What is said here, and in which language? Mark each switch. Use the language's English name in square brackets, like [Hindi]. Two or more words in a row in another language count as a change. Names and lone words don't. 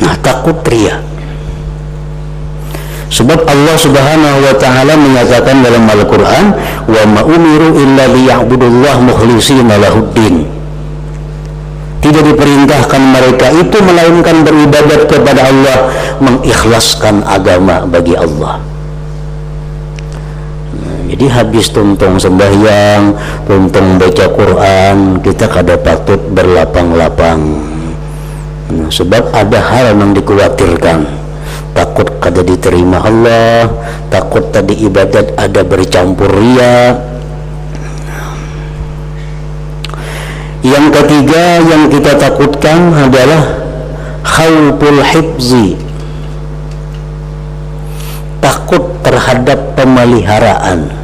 [Indonesian] takut ria. Sebab Allah [Arabic] Subhanahu wa taala [Indonesian] menyatakan dalam Al-Qur'an, [Arabic] "Wa ma umiru illa liya'budullaha mukhlishina lahuddin." [Indonesian] Tidak diperintahkan mereka itu melainkan beribadat kepada Allah, mengikhlaskan agama bagi Allah. [Banjar] Jadi habis tuntung sembahyang, tuntung baca Quran, kita kada patut berlapang-lapang. [Indonesian] Sebab ada hal yang dikhawatirkan. [Banjar] Takut kada diterima Allah, takut tadi ibadat ada bercampur ria. [Indonesian] Yang ketiga yang kita takutkan adalah [Arabic] khawful hifzi, [Indonesian] takut terhadap pemeliharaan.